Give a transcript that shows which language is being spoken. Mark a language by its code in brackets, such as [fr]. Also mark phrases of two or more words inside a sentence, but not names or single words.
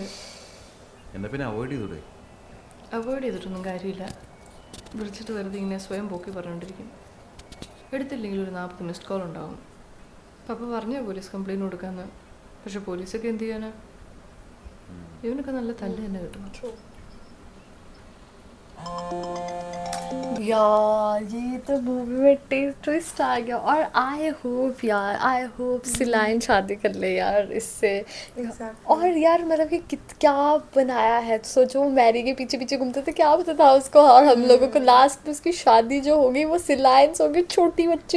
[ml] എന്നാ പിന്നെ അവോയ്ഡ് ചെയ്തൂടെ? അവോയ്ഡ് ചെയ്തിട്ടൊന്നും കാര്യമില്ല. വിളിച്ചിട്ട് വെറുതെ ഇങ്ങനെ സ്വയം പോക്കി പറഞ്ഞുകൊണ്ടിരിക്കും. എടുത്തില്ലെങ്കിൽ ഒരു 40 [en] missed call [ml] ഉണ്ടാവും. പപ്പ പറഞ്ഞോ [en] police complaint [ml] കൊടുക്കാമെന്ന്. പക്ഷെ പോലീസൊക്കെ എന്ത് ചെയ്യാനാ? ഇവനൊക്കെ നല്ല തല്ല് തന്നെ കിട്ടും. [hi] यार ये तो मूवी में ट्विस्ट आ गया। और [en] I hope [hi] सिलाइन शादी कर ले यार इससे। और यार मतलब कि क्या बनाया है। तो सोचो मैरी के पीछे पीछे घूमते थे, क्या पता था उसको। और हम लोगों को लास्ट में उसकी शादी जो होगी वो सिलाइन से होगी, छोटी बच्ची।